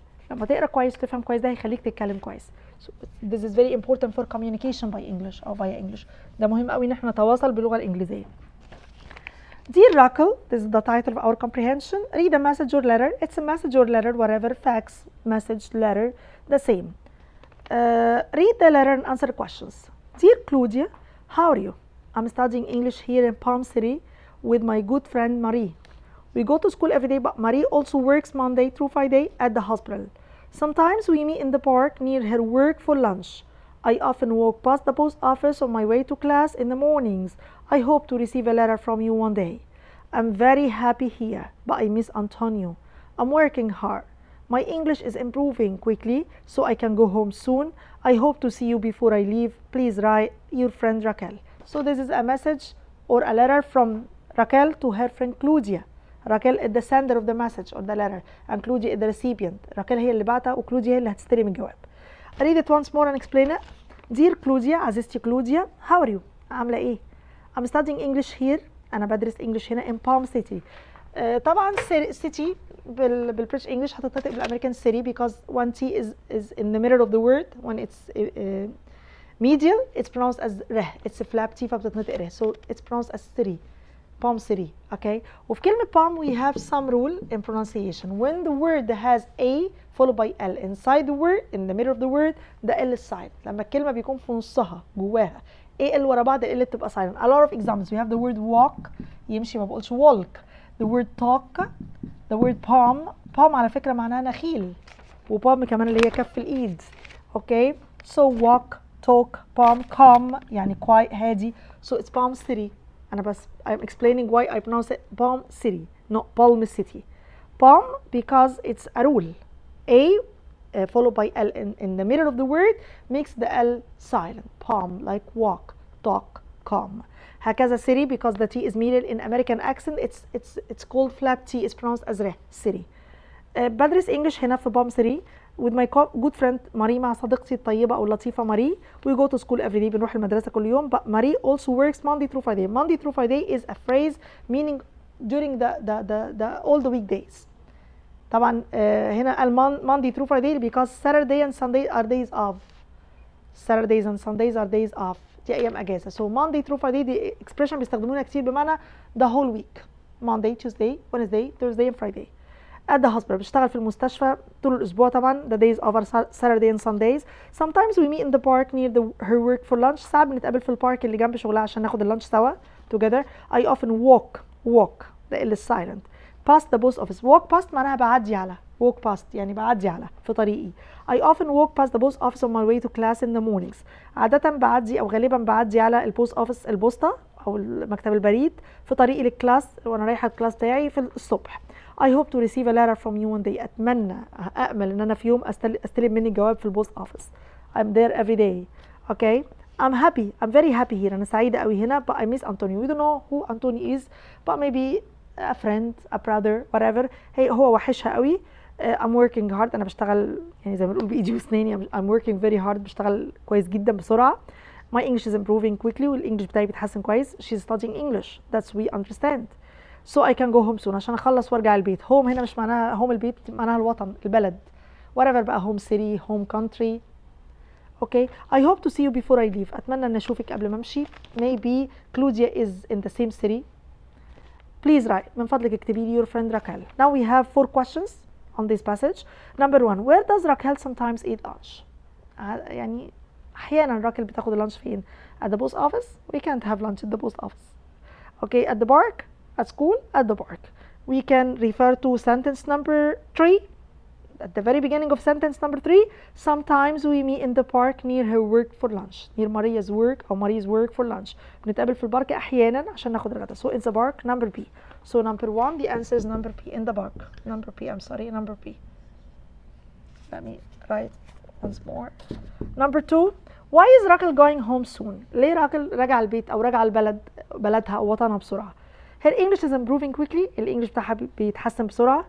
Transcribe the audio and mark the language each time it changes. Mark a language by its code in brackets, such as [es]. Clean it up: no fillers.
[ar] لما تقرا كويس تفهم كويس ده هيخليك تتكلم كويس. [en] So this is very important for communication by English أو via English. [ar] ده مهم قوي إن احنا نتواصل باللغة الإنجليزية. [en] Dear Raquel, this is the title of our comprehension. Read a message or letter. It's a message or letter, whatever, fax, message, letter, the same. Read the letter and answer questions. Dear Claudia, how are you? I'm studying English here in Palm City with my good friend Marie. We go to school every day, but Marie also works Monday through Friday at the hospital. Sometimes we meet in the park near her work for lunch. I often walk past the post office on my way to class in the mornings. I hope to receive a letter from you one day. I'm very happy here, but I miss Antonio. I'm working hard, My English is improving quickly, so I can go home soon. I hope to see you before I leave. Please write, your friend Raquel. So this is a message or a letter from Raquel to her friend Claudia. Raquel is the sender of the message or the letter, and Claudia is the recipient. [ar] Raquel هي اللي بعتها وكلوديا هي اللي هتستلم الجواب. [en] I read it once more and explain it. Dear Claudia, [ar] عزيزتي كلوديا, [en] how are you? [ar] عاملة ايه؟ [en] I'm studying English here. [ar] أنا بدرس English هنا [en] in Palm City. [ar] طبعا city بالبريتش انجلش هتتنطق بالامريكان [en] city because one T is in the middle of the word. When it's medial it's pronounced as ره, it's a flap T [ar] فبتتنطق ره, [en] so it's pronounced as city, Palm City. Okay, [ar] وفي كلمة [en] palm we have some rule in pronunciation. When the word has A followed by L inside the word, in the middle of the word, the L is silent. [ar] لما الكلمة بيكون في نصها جواها A L ورا بعض ال L بتبقى silent. [en] A lot of examples. We have the word walk, [ar] يمشي ما بقولش [en] walk. The word talk, the word palm. [ar] palm على فكرة معناها نخيل, وبالم كمان اللي هي كف الإيد. [en] Okay, so walk, talk, palm, calm يعني quiet, هادي. So it's Palm City. [ar] أنا بس [en] I'm explaining why I pronounce it Palm City, not Palm City. Palm because it's a rule. A followed by L in the middle of the word makes the L silent. Palm, like walk, talk, calm. هكذا city because the T is medial in American accent. It's called flap T. It's pronounced as ره, city. [ar] بدرس English هنا في Palm City [en] with my good friend [ar] ماري, مع صديقتي الطيبة أو اللطيفة ماري. [en] We go to school every day. [ar] بنروح المدرسة كل يوم. [en] But Marie also works Monday through Friday. Monday through Friday is a phrase meaning during the all the weekdays. طبعا هنا Monday through Friday because Saturday and Sunday are days off. Saturdays and Sundays are days off. [ar] دي أيام أجازة. [en] So Monday through Friday دي expression [ar] بيستخدمونها كتير بمعنى [en] the whole week. Monday, Tuesday, Wednesday, Thursday and Friday. At the hospital [ar] بشتغل في المستشفى طول الأسبوع طبعا. [en] The days of Saturday and Sundays. Sometimes we meet in the park near her work for lunch. [ar] ساعات بنتقابل في البارك اللي جنب شغلها عشان ناخد اللانش سوا together. [en] I often walk ده اللي silent past the post office. [ar] Walk past معناها بعدي على, walk past يعني بعدي على في طريقي. [en] I often walk past the post office on my way to class in the mornings. [ar] عادة بعدي أو غالبا بعدي على البوست اوفيس, البوسطة أو مكتب البريد في طريقي للكلاس وأنا رايحة الكلاس بتاعي في الصبح. [en] I hope to receive a letter from you one day. [ar] أأمل إن أنا في يوم أستلم مني جواب في البوست اوفيس. [en] I'm there every day. Okay, I'm very happy here. [ar] أنا سعيدة قوي هنا. [en] But I miss Antonio. We don't know who Antonio is, but maybe a friend, a brother, whatever. [ar] هو وحشها قوي. [en] I'm working hard. [ar] أنا بشتغل يعني زي ما بنقول بإيدي وأسناني. [en] I'm working very hard. [ar] بشتغل كويس جدا بسرعة. [en] My English is improving quickly. [ar] والإنجليش بتاعي بيتحسن كويس. [en] She's studying English. That's we understand. So I can go home soon. [ar] عشان أخلص وأرجع البيت. Home هنا مش معناها home البيت, معناها الوطن, البلد. [en] Whatever بقى, home city, home country. Okay. I hope to see you before I leave. [ar] أتمنى أن أشوفك قبل ما أمشي. [en] Maybe Claudia is in the same city. Please write. [ar] من فضلك اكتبي لي [en] your friend Raquel. Now we have 4 questions on this passage. Number 1. Where does Raquel sometimes eat lunch? [ar] يعني أحيانا راكل بتاخد اللانش فين؟ [en] At the post office? We can't have lunch at the post office. Okay. At the park? At school? At the park. We can refer to sentence number 3. At the very beginning of sentence number 3, sometimes we meet in the park near her work for lunch. Near Maria's work أو Maria's work for lunch. [ar] بنتقابل في البارك أحيانا عشان ناخد الغداء. [en] So it's the park, number B. So number 1, the answer is number B, in the park. Number B, I'm sorry, number B. Let me write once more. Number 2, why is Raquel going home soon? [ar] ليه راكل راجعة البيت أو راجعة بلدها أو وطنها بسرعة؟ [en] Her English is improving quickly. [ar] الإنجليش بتاعها بيتحسن بسرعة.